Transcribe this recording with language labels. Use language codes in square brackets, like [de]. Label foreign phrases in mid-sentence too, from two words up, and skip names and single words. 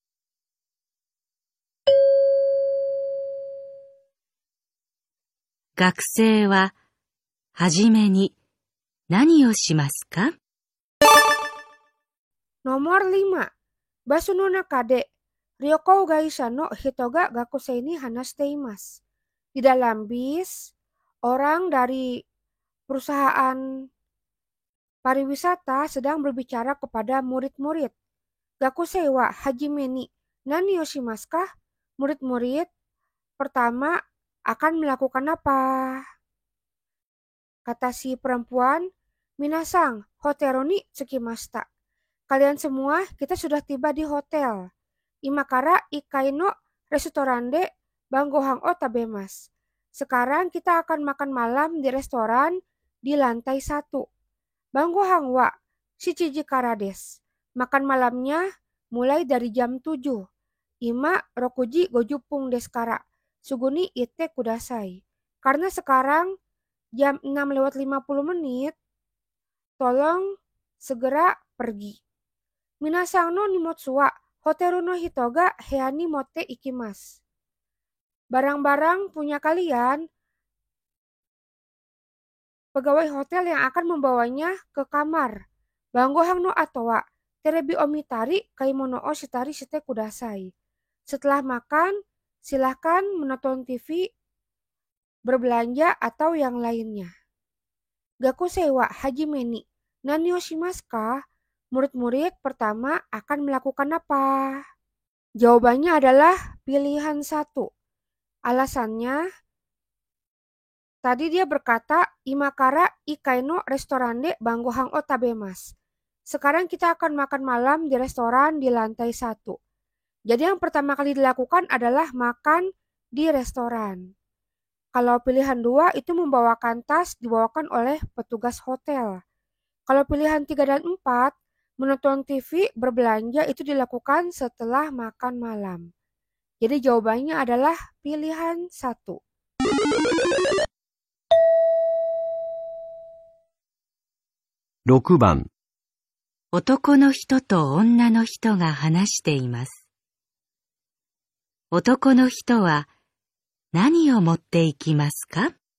[ja] 学生ははじめに何をしますか？ [id] Nomor 5. [ja] バスの中で旅行会社の人が学生に話しています. [id] Di dalam bis, orang dari perusahaan pariwisata sedang berbicara kepada murid-murid. [ja] 学生ははじめに何をしますか? [id] Murid-murid pertama akan melakukan apa? Kata si perempuan, minasang, [ja] ホテルに着きました. [id] Kalian semua, kita sudah tiba di hotel. [ja] 今から一階のレストランで晩ご飯を食べます. [id] Sekarang kita akan makan malam di restoran di lantai 1. [ja] 晩ご飯は七時からです. [id] Makan malamnya mulai dari jam 7. [ja] 今六時五十分ですから. すぐに行ってください. [id] Karena sekarang jam 6:50, tolong segera pergi. [ja] 皆さんの荷物はホテルの人が部屋に持っていきます. [id] Barang-barang punya kalian, pegawai hotel yang akan membawanya ke kamar. [ja] 晩ご飯の後はテレビを見たり買い物をしたりしてください. [id] Setelah makan, silahkan menonton TV, berbelanja atau yang lainnya. [ja] 学生ははじめに何をしますか? [id] Murid-murid pertama akan melakukan apa? Jawabannya adalah pilihan 1. Alasannya, tadi dia berkata, [ja] 今から一階のレストランで晩ご飯を食べます. [id] Sekarang kita akan makan malam di restoran di lantai 1. Jadi yang pertama kali dilakukan adalah makan di restoran. Kalau pilihan 2 itu membawakan tas dibawakan oleh petugas hotel. Kalau pilihan 3 dan 4, menonton TV, berbelanja itu dilakukan setelah makan malam. Jadi jawabannya adalah pilihan 1. [ja] 6番、男の人と女の人が話しています。男の人は何を持っていきますか？